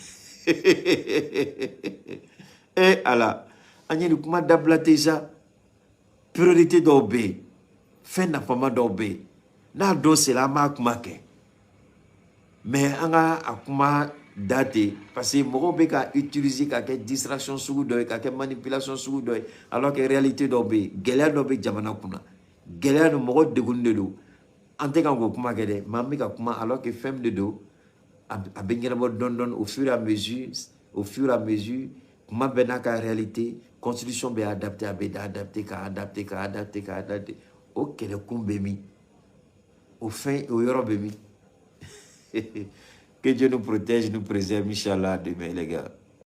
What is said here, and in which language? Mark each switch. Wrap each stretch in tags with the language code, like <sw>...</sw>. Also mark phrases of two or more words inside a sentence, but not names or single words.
<bm>ye ala an ye ni kuma dabila ten sa priorité dɔw bɛ yen fɛn nafama dɔw bɛ yen n'a dɔn sera an b'a kuma kɛ mais an ka a kuma da ten</bm> <fr>parce que</fr> <bm>mɔgɔw bɛ ka utiliser ka kɛ distraction sugu dɔ ye ka kɛ manipulation sugu dɔ ye</bm> <fr>alors que réalité</fr> <bm>dɔw bɛ yen gɛlɛya dɔ bɛ jamana kunna gɛlɛya don mɔgɔ degunnen de don an tɛ kan k'o kuma kɛ dɛ mais an bɛ ka kuma</bm> <fr>alors que</fr> <bm>fɛn min de don a bɛ ɲɛnabɔ dɔɔni dɔɔni</bm> <fr>au fur et à mesure</fr> <bm>kuma bɛɛ n'a ka réalité constitution bɛ adapté a bɛ adapté ka adapté o kɛlɛkun bɛ min o fɛn o yɔrɔ bɛ min</bm> <fr>que Dieu nous protège nous préserve inchallah demain les gars.</fr>